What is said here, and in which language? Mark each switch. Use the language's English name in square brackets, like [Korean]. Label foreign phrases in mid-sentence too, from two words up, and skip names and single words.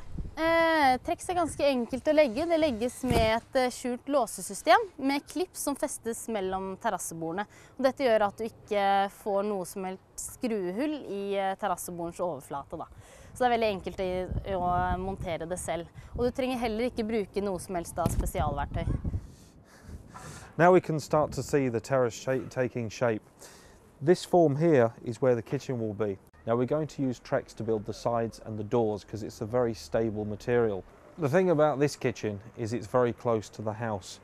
[Norwegian] Trex er ganske enkelt å legge. Det legges med et skjult låsesystem med klipp som festes mellom terrassebordene. Og dette gjør at du ikke får noe som helst skruehull i terrassebordens overflate. Så det er veldig enkelt å montere det selv. Og du trenger heller ikke bruke noe som helst spesialverktøy. [English] Now we can start to see the terrace taking shape. This form here is where the kitchen will be. Now we're going to use Trex to build the sides and the doors because it's a very stable material. The thing about this kitchen is it's very close to the house.